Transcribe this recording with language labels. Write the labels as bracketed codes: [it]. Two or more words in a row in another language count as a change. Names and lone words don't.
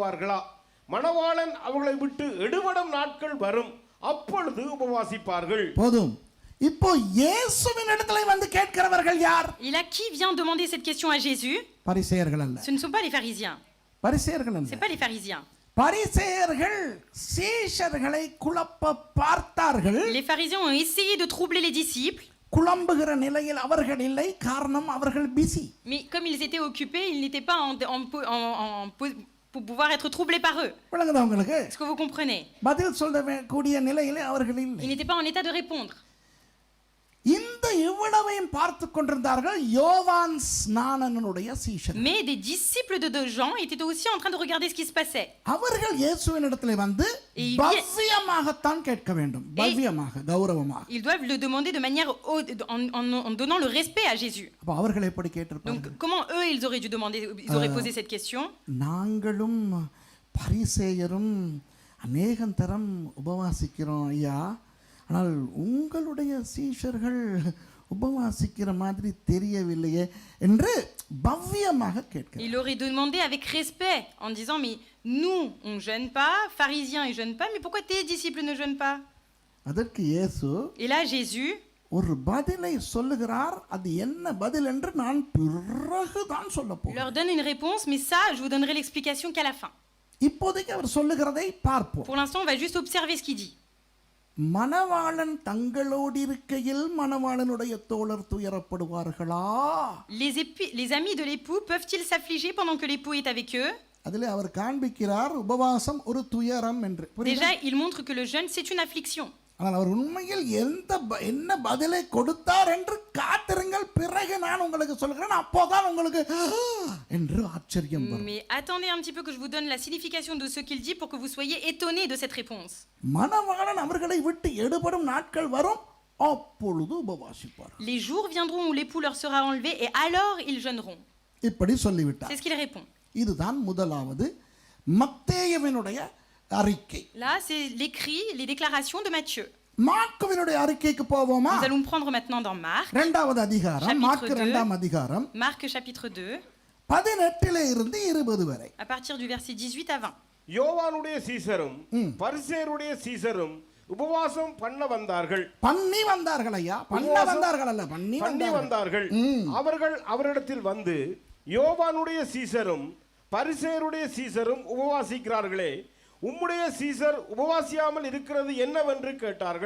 [ta] மணவாளன் அவர்களை விட்டு எடுபடும் நாட்கள் வரும், அப்பொழுது உபவாசிப்பார்கள். போதும். இப்போ இயேசுவின் இடத்துல வந்து கேட்கிறவர்கள் யார்? [fr] Et là, qui vient demander cette question à Jésus? [ta] பரிசேயர்கள் அல்ல. [fr] Ce ne sont pas les pharisiens. [ta] பரிசேயர்கள் [fr] Ce [ta] அல்ல. [fr] n'est pas les pharisiens. [ta] பரிசேயர்கள் சீஷர்களை குழப்ப பார்த்தார்கள். [fr] Les pharisiens ont essayé de troubler les disciples, [ta] குழம்புகிற நிலையில் அவர்கள் இல்லை, காரணம் அவர்கள் பிஸி. [fr] mais comme ils étaient occupés, ils n'étaient pas pour pouvoir être troublés par eux. [ta] விளங்குதா உங்களுக்கு? [fr] Est-ce que vous comprenez? [ta] பதில் சொல்ல கூடிய நிலையிலே அவர்கள் இல்லை. [fr] Ils n'étaient pas en état de répondre. [ta] இந்த இவ்வளவையும் பார்த்து கொண்டிருந்தார்கள் யோவான் ஸ்நானனுடைய சீஷர். [fr] Mais des disciples de Jean étaient aussi en train de regarder ce qui se passait. [ta] அவர்கள் இயேசுவின் இடத்துல வந்து பவ்யமாகத்தான் கேட்க வேண்டும். பவ்யமாக, கௌரவமாக. [fr] Ils doivent le demander de manière en donnant le respect à Jésus. [ta] அப்ப அவர்கள் எப்படி கேட்டிருப்பாங்க? [fr] Donc comment eux ils auraient dû demander, ils auraient posé cette question? [ta] நாங்களும் பரிசேயரும் அநேகந்தரம் உபவாசிக்கிறோம் ஐயா, ஆனால் உங்களுடைய சீஷர்கள் உபவாசிக்கிற மாதிரி தெரியவில்லையே என்று பவ்யமாக கேட்கிறார். [fr] Il aurait demandé avec respect en disant mais nous on jeûne pas, pharisiens ils jeûnent pas, mais pourquoi tes disciples ne jeûnent pas? [ta] அதற்கு இயேசு [fr] Et là Jésus [ta] ஒரு பதிலை சொல்லுகிறார். அது என்ன பதில் என்று நான் பிறகுதான் சொல்லப் போகிறேன். [fr] leur donne une réponse, mais ça je vous donnerai l'explication qu'à la fin. [ta] இப்போதைக்கு அவர் சொல்லுகிறதை பார்ப்போம். [fr] Pour l'instant on va juste observer ce qu'il dit. [ta] மணவாளன் தங்களோடு இருக்கையில் மணவாளனுடைய தோழர் துயரப்படுவார்களா? [fr] Les amis de l'époux peuvent-ils s'affliger pendant que l'époux est avec eux? [ta] அதிலே அவர் காண்பிக்கிறார் உபவாசம் ஒரு துயரம் என்று. [fr] Déjà il montre que le jeûne c'est une affliction. [ta] ஆனால் அவர் உண்மையில் என்ன பதிலை கொடுத்தார் என்று காத்திருங்கள், பிறகு நான் உங்களுக்கு சொல்கிறேன், அப்போதான் உங்களுக்கு என்று ஆச்சரியம் வரும். [fr] Mais attendez un petit peu que je vous donne la signification de ce qu'il dit pour que vous soyez étonnés de cette réponse. [ta] மணவாளன் அவர்களை விட்டு எடுபடும் நாட்கள் வரும், அப்பொழுது உபவாசிப்பார். [fr] Les jours viendront où l'époux leur sera enlevé et alors ils jeûneront. [ta] இப்படி சொல்லிவிட்டார். [fr] C'est ce qu'il répond. [ta] இதுதான் முதலாவது மத்தேயுவினுடைய அறிக்கை. [fr] Là, c'est l'écrit, les déclarations de Matthieu. [ta] மார்க்குவினுடைய அறிக்கைக்கு போவோமா? [fr] Nous allons prendre maintenant dans Marc. [ta] இரண்டாவது அதிகாரம், மார்க்கு இரண்டாம் அதிகாரம். [fr] Marc chapitre 2. [ta] 18 இருந்து 20 வரை. [fr] À partir du verset 18 à 20. [ta] யோவானுடைய சீசரும் பரிசேயருடைய சீசரும் உபவாசம் பண்ண வந்தார்கள். பண்ணி வந்தார்கள் ஐயா, பண்ண வந்தார்கள் அல்ல, பண்ணி வந்தார்கள். அவர்கள் அவரிடத்தில் வந்து யோவானுடைய சீசரும் பரிசேயருடைய சீசரும் உபவாசிக்கிறார்களே, உம்முடைய சீசர் உபவாசியாமல் இருக்கிறது என்னவென்று கேட்டார்கள்.